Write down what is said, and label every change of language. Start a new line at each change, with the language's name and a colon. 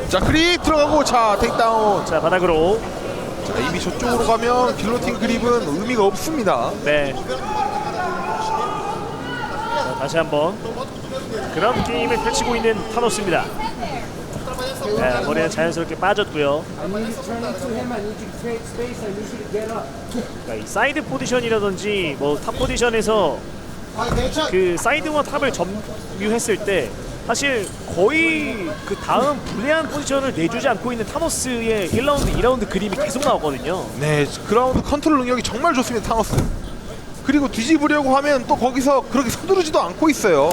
Korean: 자, 크립 들어가고, 자, 테이크다운. 자, 바닥으로. 자, 이미 저쪽으로 가면 길로틴 그립은 의미가 없습니다. 네. 자, 다시 한번 그라운드 게임을 펼치고 있는 타노스입니다. 네, 머리는 자연스럽게 빠졌고요.
English: I need you to turn into him. I need you to create space. I need you to get up.
Korean: 그러니까 이 사이드 포지션이라든지 뭐 탑 포지션에서 그 사이드와 탑을 점유했을 때 사실 거의 그 다음 불리한 포지션을 내주지 않고 있는 타노스의 1라운드, 2라운드 그림이 계속 나오거든요. 네, 그라운드 컨트롤 능력이 정말 좋습니다, 타노스. 그리고 뒤집으려고 하면 또 거기서 그렇게 서두르지도 않고 있어요.